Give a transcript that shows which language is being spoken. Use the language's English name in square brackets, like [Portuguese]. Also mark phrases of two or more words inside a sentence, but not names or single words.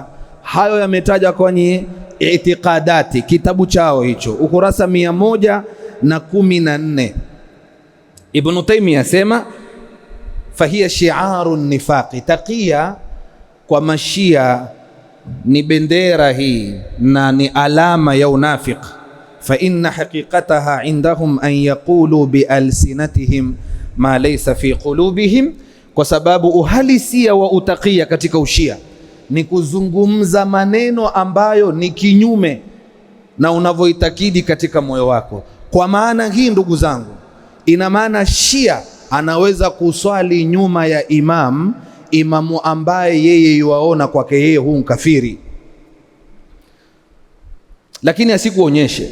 [Swahili] Hayo yametaja kwenye I'tiqadati, kitabu chao hicho, ukurasa 114. Ibn Taymiyyah asema [Arabic] فهي شعار نفاق, [Swahili] taqiya kwa mashia ni bendera hii na ni alama ya unafiq. [Arabic] فإن حقيقتها عندهم أن يقولوا بألسنتهم ما ليس في قلوبهم, [Swahili] kwa sababu uhalisia wa utaqiya katika ushia ni kuzungumza maneno ambayo ni kinyume na unavyoitakidi katika moyo wako. Kwa maana hii ndugu zangu, ina maana shia anaweza kuswali nyuma ya imamu ambaye yeye yuwaona kwake yeye huu mkafiri, lakini asikuonyeshe.